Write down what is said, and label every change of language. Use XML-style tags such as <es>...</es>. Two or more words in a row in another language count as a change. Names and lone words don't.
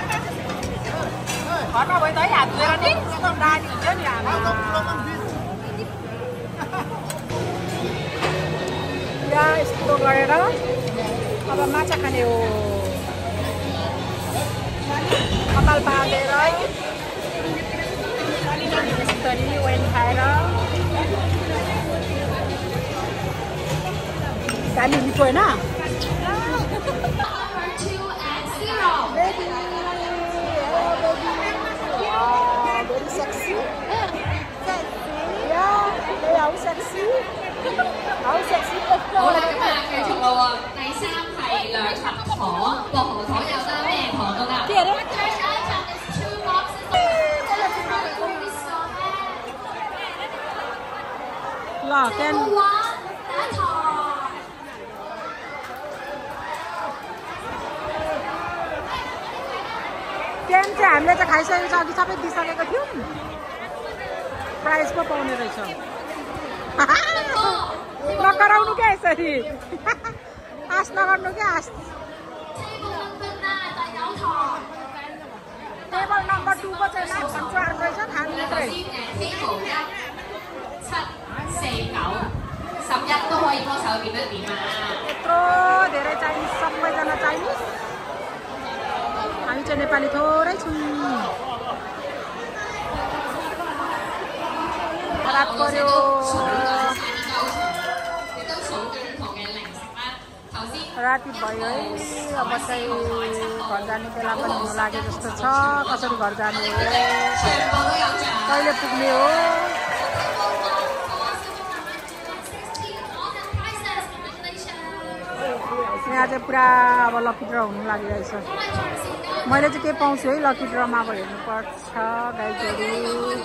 <ne>घरमा भयो त है हात धोएर नि नानी हुन्छ नि या यस्तो गरेर अब माछा खाने हो कपाल बाँधेर यसरी वाइन खाएर दामी मिठो होइन</ne> <en>very sexy yeah how sexy how sexy</en> <yue>好啦，咁啊，繼續咯喎。第三係兩盒糖，薄荷糖有得咩糖都得。</yue> <ne>ल केन केन चाहिँ हामीले चाहिँ खाइसकेको छ अघि सबै दिइसकेको थियौँ प्राइज पो पाउने रहेछ नकराउनु क्या यसरी आश नगर्नु क्या आश</ne> <en>table number</en> <ne>2 को चाहिँ भन्छ रहेछ खानु मात्रै</ne> <yue>11 都可以幫手點一點啊！</yue> <ne>यत्रो धेरै चाइनिज सबैजना चाइनिज हामी चाहिँ नेपाली थोरै छौँ रात पर्यो राति भयो है अब चाहिँ घर जाने बेला पनि हुनु लाग्यो जस्तो छ कसरी घर जाने हो कहिले पुग्ने हो यहाँ चाहिँ पुरा अब</ne> <en>lucky draw</en> <ne>हुनु लागिरहेछ मैले चाहिँ के पाउँछु है</ne> <en>lucky drawमा</en> <ne>अब हेर्नुपर्छ गाइजहरू</ne>